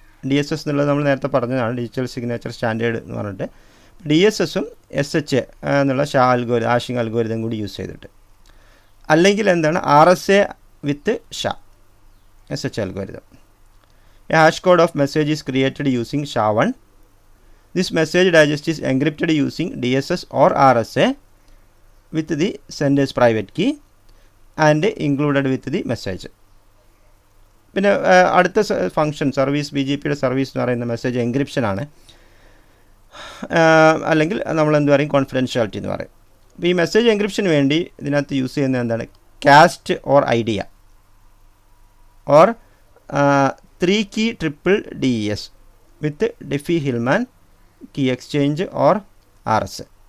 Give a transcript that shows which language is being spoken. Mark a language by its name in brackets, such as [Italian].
[Malayalam] DSS എന്നുള്ളത് നമ്മൾ നേരത്തെ പറഞ്ഞതാണ്, ഡിജിറ്റൽ സിഗ്നേച്ചർ സ്റ്റാൻഡേർഡ് എന്ന് പറഞ്ഞിട്ട്. DSSഉം SH എന്നുള്ള ഹാഷിംഗ് അൽഗോരിതം കൂടി യൂസ് ചെയ്തിട്ട്, അല്ലെങ്കിൽ എന്താണ് RSA with SH algorithm. [English] A hash code of message is created using SHA-1. This message digest is encrypted using DSS or RSA with the sender's private key and included with the message. [Malayalam] പിന്നെ അടുത്ത function service BGPയുടെ service എന്ന് പറയുന്ന message encryption ആണ്, അല്ലെങ്കിൽ നമ്മൾ എന്ത് പറയും confidentiality എന്ന് പറയും. അപ്പോൾ ഈ മെസ്സേജ് എൻക്രിപ്ഷന് വേണ്ടി ഇതിനകത്ത് യൂസ് ചെയ്യുന്നത് എന്താണ്, cast or idea or 3 key triple DES with Diffie-Hellman key exchange or RSA.